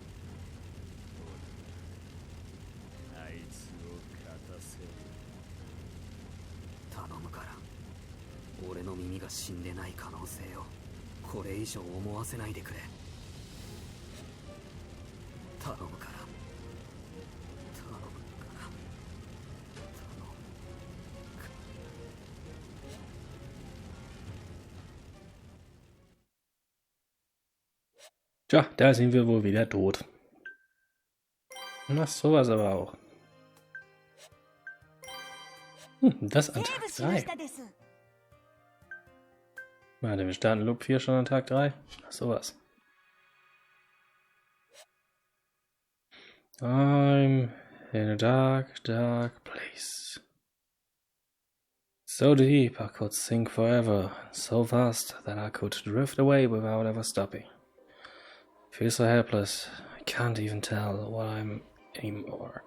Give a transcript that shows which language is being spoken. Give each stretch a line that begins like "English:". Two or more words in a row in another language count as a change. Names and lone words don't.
Japanese: あいつを勝たせる。頼むから。俺の耳が死んでない可能性をこれ以上思わせないでくれ。頼むから。頼むから。頼むから。
German: Tja, da sind wir wohl wieder tot. Na, sowas aber auch. Das an Tag 3. Warte, wir starten Loop 4 schon an Tag 3? Ach, sowas.
English: I'm in a dark, dark place. So deep I could sink forever, so fast that I could drift away without ever stopping. I feel so helpless, I can't even tell what I'm anymore.